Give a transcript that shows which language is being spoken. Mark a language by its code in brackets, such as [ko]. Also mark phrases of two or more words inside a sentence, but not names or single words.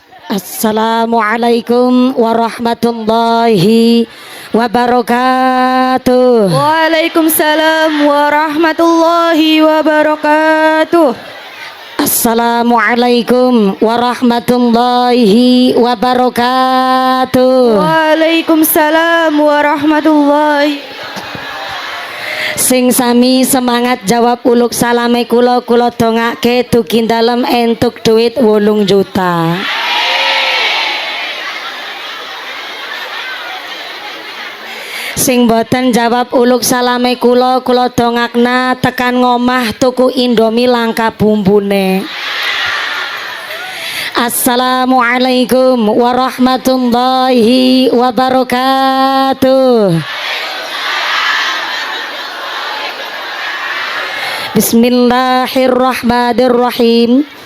[ar] السلام عليكم ورحمة الله وبركاته. وعليكم السلام ورحمة الله وبركاته. السلام عليكم ورحمة الله وبركاته. وعليكم السلام ورحمة الله. [jv] Sing sami semangat jawab uluk salame kula dongake dugi dalem entuk duit 8 juta. Sing boten jawab uluk salame kula dongakna tekan ngomah tuku Indomie langka bumbune. [ar] السلام عليكم ورحمة الله وبركاته. Bismillahirrahmanirrahim.